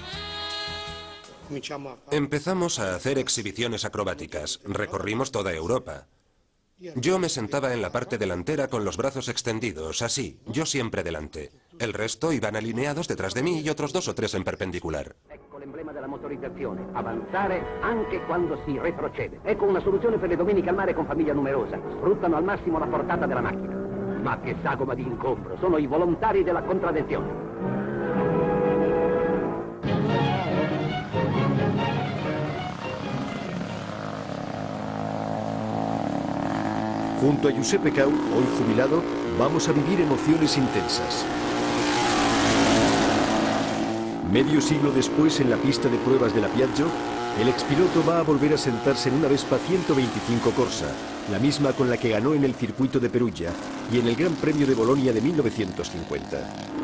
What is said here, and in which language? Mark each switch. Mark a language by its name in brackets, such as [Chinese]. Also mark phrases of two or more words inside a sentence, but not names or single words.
[Spanish] Empezamos a hacer exhibiciones acrobáticas. Recorrimos toda Europa. Yo me sentaba en la parte delantera con los brazos extendidos, así, yo siempre delante. El resto iban alineados detrás de mí y otros 2 o 3 en perpendicular. [Italian] Ecco l'emblema della motorizzazione, avanzare anche quando si retrocede. Ecco una soluzione per le domeniche al mare con famiglia numerosa. Sfruttano al massimo la portata della macchina. Ma che sagoma di incontro, sono i volontari della contraddizione. [Spanish] Junto a Giuseppe Cau, hoy jubilado, vamos a vivir emociones intensas. Medio siglo después, en la pista de pruebas de la Piaggio, el expiloto va a volver a sentarse en una Vespa 125 Corsa, la misma con la que ganó en el circuito de Perugia y en el Gran Premio de Bolonia de 1950.